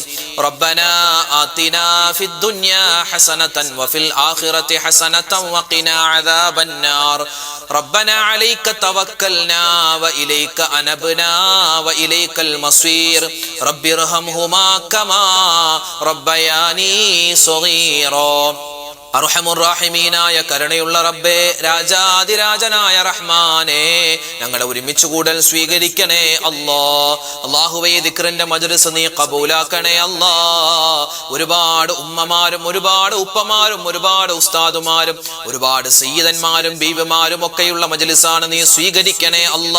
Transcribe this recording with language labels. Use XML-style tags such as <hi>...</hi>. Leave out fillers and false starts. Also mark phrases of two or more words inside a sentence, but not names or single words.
<ar>ربنا آتنا في الدنيا حسنة وفي الآخرة حسنة وقنا عذاب النار. ربنا عليك توكلنا وإليك أنبنا وإليك المصير. رب ارحمهما كما ربياني صغيرا.</ar> <ml>അർഹമുർറാഹിമീനായ കരുണയുള്ള റബ്ബേ, രാജാതിരാജനായ റഹ്മാനേ, ഞങ്ങളെ ഒരുമിച്ച് കൂടൽ സ്വീകരിക്കണേ അല്ലാ. അല്ലാഹുവേ, ദിക്റിന്റെ മജ്‌ലിസ് നീ ഖബൂലാക്കണേ അല്ലാ. ഒരുപാട് ഉമ്മമാരും ഒരുപാട് ഉപ്പമാരും ഒരുപാട് ഉസ്താദുമാരും ഒരുപാട് സയ്യിദന്മാരും ബീവിമാരും ഒക്കെയുള്ള മജ്‌ലിസാണ്, നീ സ്വീകരിക്കണേ അല്ലാ.</ml>